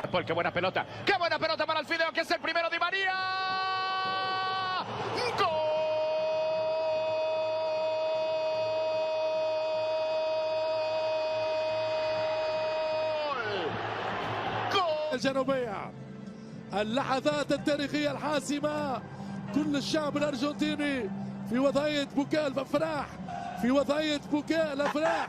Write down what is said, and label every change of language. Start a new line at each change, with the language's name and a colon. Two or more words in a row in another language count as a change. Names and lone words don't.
Spanish: qué buena pelota. ¡Qué buena pelota para el Fideo, que es el primero de María! ¡Gol!
Arabic: الجنوبية، اللحظات التاريخية الحاسمة. كل الشعب الأرجنتيني في وضعية بكاء الأفراح، في وضعية بكاء الأفراح.